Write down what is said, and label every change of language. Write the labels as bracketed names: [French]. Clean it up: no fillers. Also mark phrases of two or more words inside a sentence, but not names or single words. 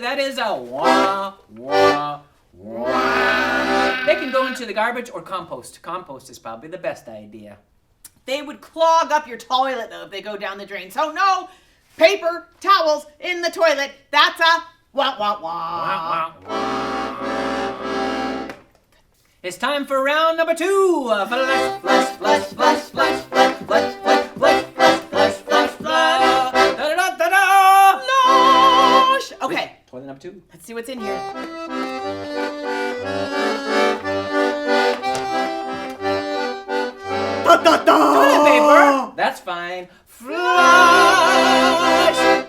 [English] That is a wah, wah, wah. They can go into the garbage or compost. Compost is probably the best idea. They would clog up your toilet though if they go down the drain. So no paper towels in the toilet. That's a wah wah wah. Wah, wah, wah. It's time for round number 2. Flush, flush, flush, flush, flush, flush, flush, flush, flush, flush, flush, flush, flush. Da-da-da-da-da! Flush! Okay, Toilet number 2. let's see what's in here. Toilet paper. That's fine. Flush.